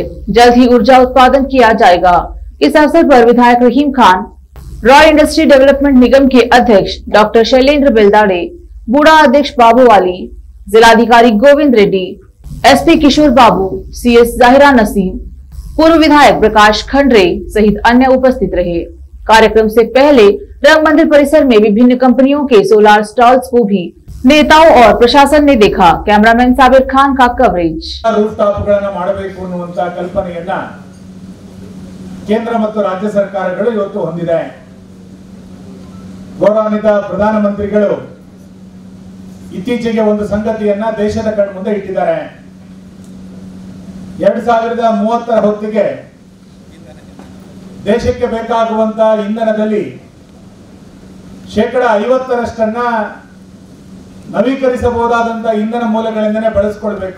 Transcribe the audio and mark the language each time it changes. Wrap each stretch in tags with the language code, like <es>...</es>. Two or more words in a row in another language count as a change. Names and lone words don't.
<hi>जल्द ही ऊर्जा उत्पादन किया जाएगा। इस अवसर पर विधायक रहीम खान, रॉय इंडस्ट्री डेवलपमेंट निगम के अध्यक्ष डॉक्टर शैलेंद्र बेलदाड़े, बूढ़ा अध्यक्ष बाबू वाली, जिलाधिकारी गोविंद रेड्डी, एसपी किशोर बाबू, सीएस जाहिरा नसीम, पूर्व विधायक प्रकाश खंडरे सहित अन्य उपस्थित रहे। कार्यक्रम से पहले रंग मंदिर परिसर में विभिन्न कंपनियों के सोलार स्टॉल्स को भी नेताओं और प्रशासन ने देखा। कैमरामैन साबिर खान का कवरेज।</hi> <kn>ರೂಫ್ಟಾಪ್ಗಳನ್ನು ಮಾಡಬೇಕು ಅನ್ನುವಂತ ಕಲ್ಪನೆಯನ್ನ ಕೇಂದ್ರ ಮತ್ತು ರಾಜ್ಯ ಸರ್ಕಾರಗಳು ಇವತ್ತು ಹೊಂದಿದೆ। ಗೌರವಾನ್ವಿತ ಪ್ರಧಾನಮಂತ್ರಿಗಳು ಇತ್ತೀಚೆಗೆ ಒಂದು ಸಂಗತಿಯನ್ನ ದೇಶದ ಕಣ್ಮುಂದೆ ಇಟ್ಟಿದ್ದಾರೆ। 2030ರ ಹೊತ್ತಿಗೆ ದೇಶಕ್ಕೆ ಬೇಕಾಗುವಂತ ಇಂಧನದಲ್ಲಿ 50% ನವೀಕರಿಸಬಹುದಾದಂತ ಇಂಧನ ಮೂಲಗಳಿಂದನೇ ಬಳಸಿಕೊಳ್ಳಬೇಕು।</kn>